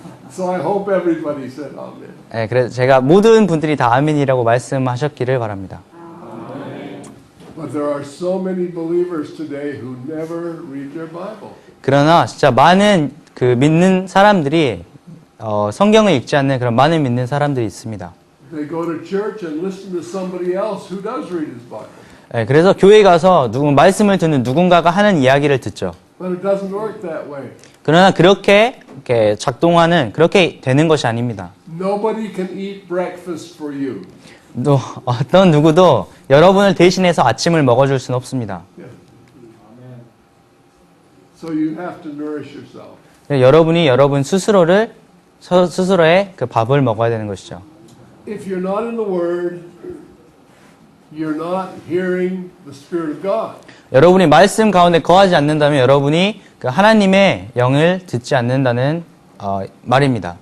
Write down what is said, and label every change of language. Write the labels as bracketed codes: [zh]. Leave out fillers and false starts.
[en] So I hope everybody said amen. [ko] 네, 그래서 제가 모든 분들이 다 아멘이라고 말씀하셨기를 바랍니다. [en] But there are so many believers today who never read their Bible. [ko] 그러나 진짜 많은 그 믿는 사람들이 성경을 읽지 않는 그런 많은 믿는 사람들이 있습니다. [en] They go to church and listen to somebody else who does read his Bible. [ko] 네, 그래서 교회 가서 말씀을 듣는 누군가가 하는 이야기를 듣죠. [en] But it doesn't work that way. [ko] 그러나 그렇게 작동하는 그렇게 되는 것이 아닙니다. [en] Nobody can eat breakfast for you. [ko] 또 어떤 누구도 여러분을 대신해서 아침을 먹어줄 수는 없습니다. [en] Yeah. So you have to nourish yourself. [ko] 여러분이 여러분 스스로의 그 밥을 먹어야 되는 것이죠. [en] If you're not in the Word, you're not hearing the Spirit of God. [ko] 여러분이 말씀 가운데 거하지 않는다면 여러분이 그 하나님의 영을 듣지 않는다는 말입니다.